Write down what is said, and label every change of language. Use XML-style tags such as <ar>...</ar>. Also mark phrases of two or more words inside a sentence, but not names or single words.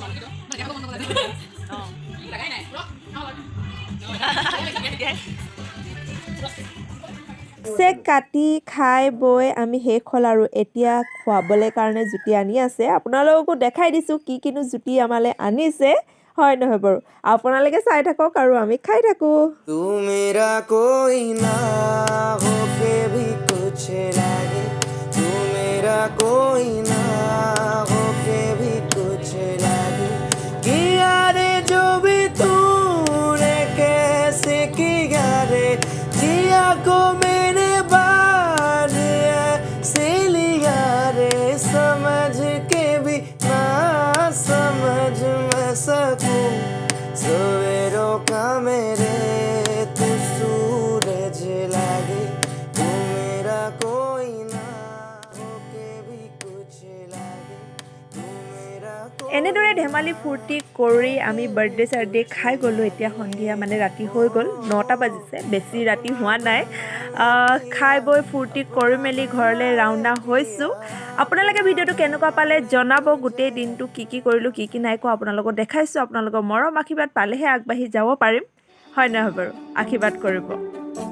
<as>চেক কাটি খাই বৈ আমি শেষ হ'ল আৰু এতিয়া খুৱাবলৈ কাৰণে জুতি আনি আছে আপোনালোককো দেখাই দিছোঁ কি কিনো জুতি আমালৈ আনিছে হয় নহয় বাৰু আপোনালোকে চাই থাকক আৰু আমি খাই থাকোঁ</as> <hi>तू मेरा कोई ना होके भी कुछ लागे तू मेरा कोई ना होके भी कुछ लागे किया रे जो भी तूने कैसे किया रे जिया को मेरे बाद से लिया रे समझ के भी ना समझ मैं सकूं सवेरों का मेरे तू सूरज लागे तू मेरा कोई ना होके भी कुछ लागे तू मेरा</hi> <as>এনেদৰে ধেমালি ফূৰ্তি কৰি আমি বাৰ্থডে চাৰ্থডে খাই গ'লোঁ এতিয়া সন্ধিয়া মানে ৰাতি হৈ গ'ল 9টা বাজিছে বেছি ৰাতি হোৱা নাই খাই বৈ ফূৰ্তি কৰি মেলি ঘৰলৈ ৰাওনা হৈছোঁ আপোনালোকে ভিডিঅ'টো কেনেকুৱা পালে জনাব গোটেই দিনটো কি কি কৰিলোঁ কি কি নাই কোৱা আপোনালোকক দেখাইছোঁ আপোনালোকৰ মৰম আশীৰ্বাদ পালেহে আগবাঢ়ি যাব পাৰিম হয় নহয় বাৰু আশীৰ্বাদ কৰিব</as>